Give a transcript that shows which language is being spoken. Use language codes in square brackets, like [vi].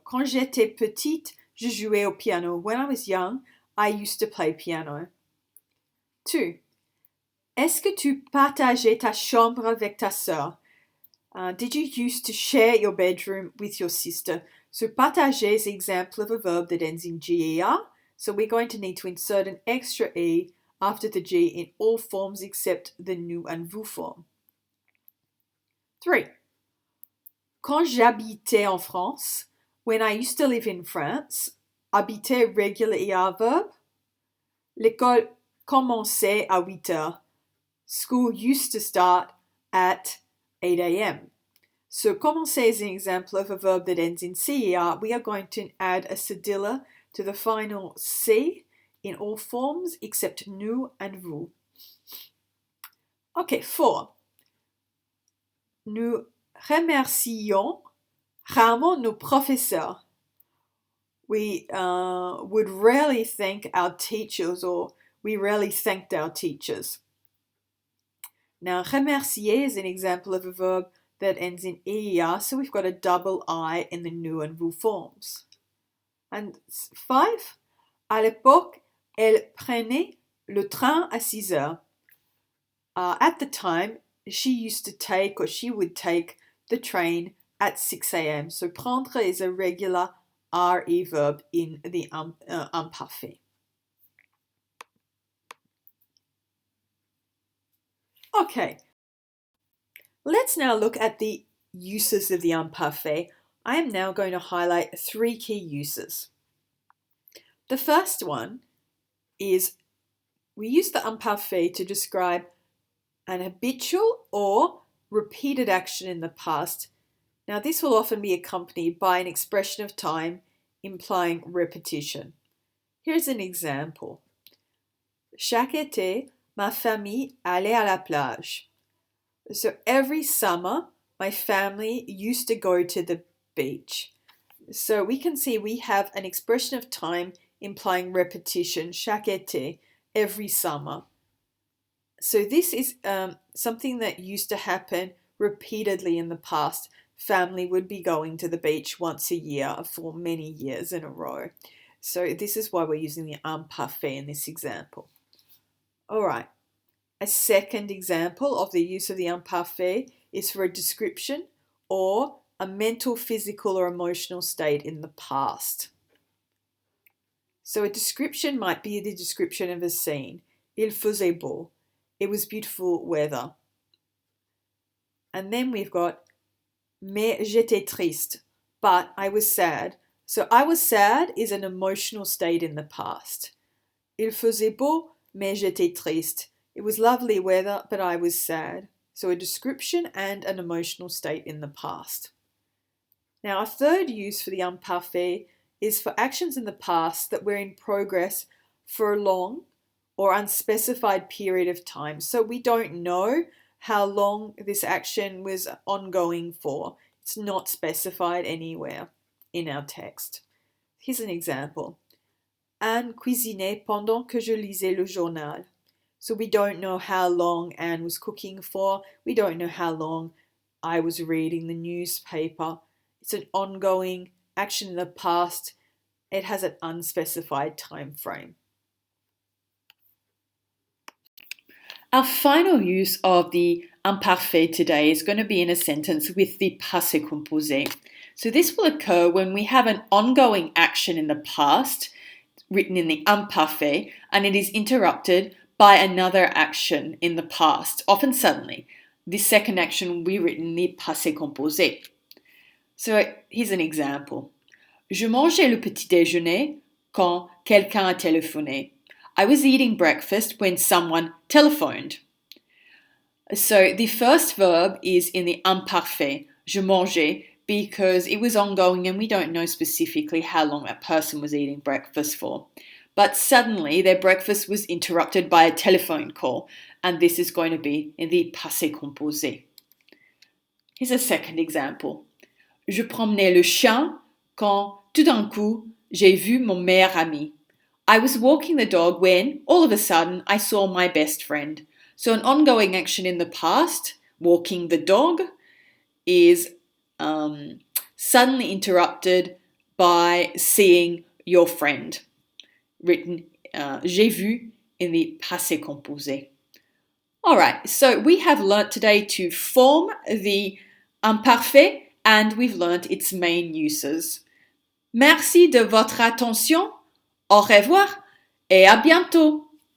[fr] Quand j'étais petite, je jouais au piano. [en] When I was young, I used to play piano. 2. [fr] Est-ce que tu partageais ta chambre avec ta sœur? [en] Did you used to share your bedroom with your sister? So partager is an example of a verb that ends in GER. So we're going to need to insert an extra E after the G in all forms except the nous and vous form. 3. [fr] Quand j'habitais en France, [en] when I used to live in France, habiter regular ER verb. [fr] L'école commençait à 8 heures. [en] School used to start at 8 a.m. So commencer is an example of a verb that ends in CER. We are going to add a cedilla to the final C in all forms except nous and vous. Okay, 4. [fr] Nous remercions rarement nos professeurs. [en] We would rarely thank our teachers, or we rarely thanked our teachers. Now, remercier is an example of a verb that ends in ER, so we've got a double I in the nous and vous forms. And 5. [fr] À l'époque, elle prenait le train à 6 heures. [en] At the time, she used to take, or she would take, the train at 6 a.m. So prendre is a regular RE verb in the imparfait. Okay, let's now look at the uses of the imparfait. I am now going to highlight 3 key uses. The first one is we use the imparfait to describe an habitual or repeated action in the past. Now, this will often be accompanied by an expression of time implying repetition. Here's an example. [fr] Chaque été, ma famille allait à la plage. [en] So every summer, my family used to go to the beach. So we can see we have an expression of time implying repetition, [fr] chaque été, [en] every summer. So this is something that used to happen repeatedly in the past. Family would be going to the beach once a year for many years in a row. So this is why we're using the imparfait in this example. All right. A second example of the use of the imparfait is for a description or a mental, physical, or emotional state in the past. So a description might be the description of a scene. [fr] Il faisait beau. [en] It was beautiful weather. And then we've got [fr] mais j'étais triste, [en] but I was sad. So I was sad is an emotional state in the past. [fr] Il faisait beau, mais j'étais triste. [en] It was lovely weather, but I was sad. So a description and an emotional state in the past. Now, a third use for the imparfait is for actions in the past that were in progress for a long or unspecified period of time. So we don't know how long this action was ongoing for. It's not specified anywhere in our text. Here's an example. [fr] Anne cuisinait pendant que je lisais le journal. [en] So we don't know how long Anne was cooking for. We don't know how long I was reading the newspaper. It's an ongoing action in the past. It has an unspecified time frame. Our final use of the imparfait today is going to be in a sentence with the passé composé. So this will occur when we have an ongoing action in the past, written in the imparfait, and it is interrupted by another action in the past, often suddenly. This second action will be written in the passé composé. So here's an example. [fr] Je mangeais le petit déjeuner quand quelqu'un a téléphoné. [en] I was eating breakfast when someone telephoned. So the first verb is in the imparfait, [fr] je mangeais, [en] because it was ongoing and we don't know specifically how long that person was eating breakfast for. But suddenly their breakfast was interrupted by a telephone call, and this is going to be in the passé composé. Here's a second example. [fr] Je promenais le chien quand tout d'un coup j'ai vu mon meilleur ami. [en] I was walking the dog when, all of a sudden, I saw my best friend. So an ongoing action in the past, walking the dog, is suddenly interrupted by seeing your friend. Written [fr] j'ai vu [en] in the passé composé. Alright, so we have learnt today to form the imparfait and we've learnt its main uses. [fr] Merci de votre attention. Au revoir et à bientôt.